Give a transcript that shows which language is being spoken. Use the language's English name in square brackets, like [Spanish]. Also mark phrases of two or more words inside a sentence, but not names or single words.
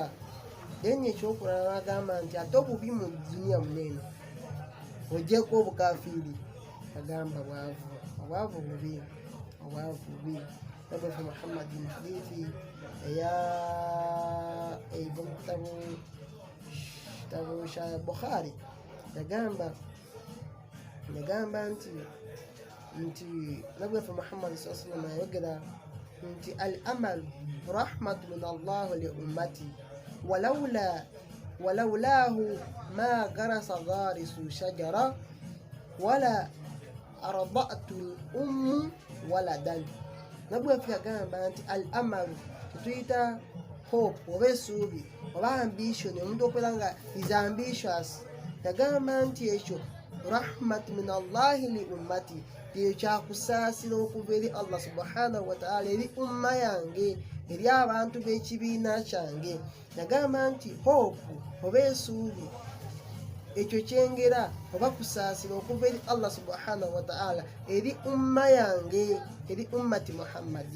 [Ganda] Then ekyokulala n'agamba nti ate obubi mu duniya muneeno ogyeko obukafiiri, agamba obwavu bubi. Nabi Muhammad mu hadithi eva mu kitabu kya Bukhari yagamba nti Nabi Muhammad [Arabic] صلى الله عليه وسلم [Ganda] ayogera nti [Arabic] الأمل رحمة من الله لأمتي ولولاه ما غرس غارس شجرة ولا أرضعت أم ولدا. [Ganda] Nabwe yagamba nti [Arabic] الأمل [Ganda] tutuyita hope oba essuubi oba ambition, omuntu okubeera nga [English] is ambitious. [Ganda] Yagamba nti ekyo [Arabic] رحمة من الله لأمتي, [Ganda] ekyo kyakusaasira okuva eri Allah [Arabic] سبحانه وتعالى [Ganda] eri umma yange, eri abantu b'ekibiina kyange. Yagamba nti hope oba essuubi ekyo kyengera oba kusaasira okuva eri Allah [Arabic] سبحانه وتعالى [Ganda] eri umma yange, eri [Arabic] أمة محمد.